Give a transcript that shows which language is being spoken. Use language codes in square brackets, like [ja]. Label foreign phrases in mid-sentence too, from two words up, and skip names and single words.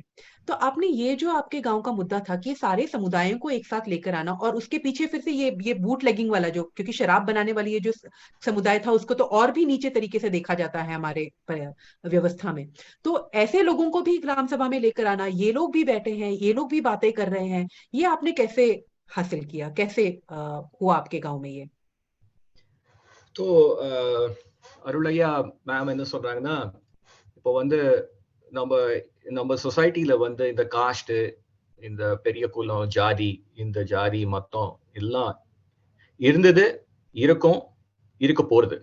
[hi] तो आपने ये जो आपके गांव का मुद्दा था कि सारे समुदायों को एक साथ लेकर आना, और उसके पीछे फिर से ये बूट लेगिंग वाला, जो क्योंकि शराब बनाने वाली ये जो समुदाय था उसको तो और भी नीचे तरीके से देखा जाता है हमारे व्यवस्था में, तो ऐसे लोगों को भी ग्राम सभा में लेकर आना, ये लोग भी बैठे हैं, ये लोग भी बातें कर रहे हैं, ये आपने कैसे हासिल किया, कैसे हुआ आपके गांव में ये? [ta] तो அருளையா மேம் என்ன சொல்றாங்கன்னா, இப்போ வந்து நம்ம சொசைட்டில வந்து இந்த காஸ்ட், இந்த பெரிய குலம், ஜாதி, இந்த ஜாதி மொத்தம் எல்லாம் இருந்தது, இருக்கும், இருக்க போறது.